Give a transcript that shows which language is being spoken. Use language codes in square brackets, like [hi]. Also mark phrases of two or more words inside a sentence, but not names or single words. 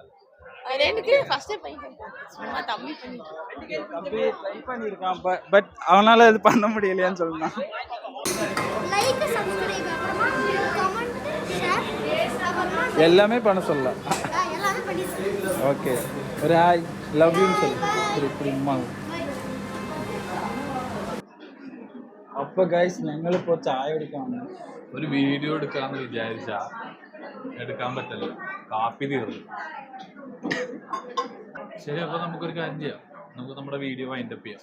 [ta] எனக்கு ஃபர்ஸ்ட் பண்ணிட்டேன். சும்மா தம்பி பண்ணிட்டேன். தம்பி ட்ரை பண்ணியிருக்கான் பட் அவனால இது பண்ண முடியலையான்னு சொல்லலாம். [en] like subscribe [ta] அப்புறமா [en] comment share [ta] அப்புறமா எல்லாமே பண்ண சொல்லலாம். எல்லாமே பண்ணிடுங்க. ஓகே ஒரு ஹாய் லவ் யூன்னு சொல்லு. இப்படி ഉമ്മ. [ml] അപ്പോൾ ഗൈസ് ഞങ്ങളിപ്പോൾ ചായ കുടിക്കാൻ വന്നു. ഒരു വീഡിയോ എടുക്കാന്ന് വിചാരിച്ചാ എടുക്കാൻ പറ്റില്ല, കാപ്പി തീർന്നു. ശരി, അപ്പൊ നമുക്കൊരു കാര്യം ചെയ്യാം, നമുക്ക് നമ്മുടെ വീഡിയോ വൈൻഡപ്പ് ചെയ്യാം.